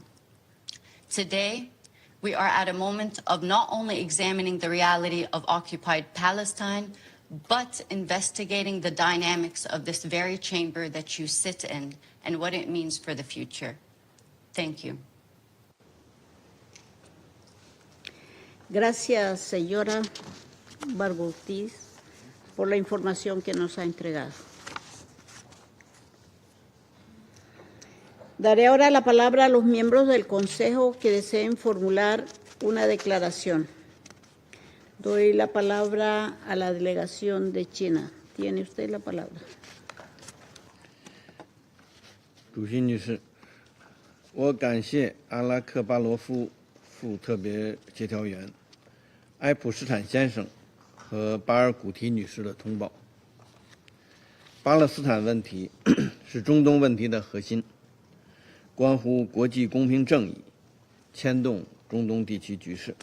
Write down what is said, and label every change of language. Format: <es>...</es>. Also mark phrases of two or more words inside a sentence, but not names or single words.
<en>Today, we are at a moment of not only examining the reality of occupied Palestine, but investigating the dynamics of this very chamber that you sit in and what it means for the future. Thank you.</en> <es>Gracias, señora Bargottis, por la información que nos ha entregado. Daré ahora la palabra a los miembros del Consejo que deseen formular una declaración. Doy la palabra a la delegación de China. Tiene usted la palabra.</es> <zh>主席女士，我感谢阿拉克巴罗夫副特别协调员埃普施坦先生和巴尔古提女士的通报。巴勒斯坦问题是中东问题的核心，关乎国际公平正义，牵动中东地区局势。</zh>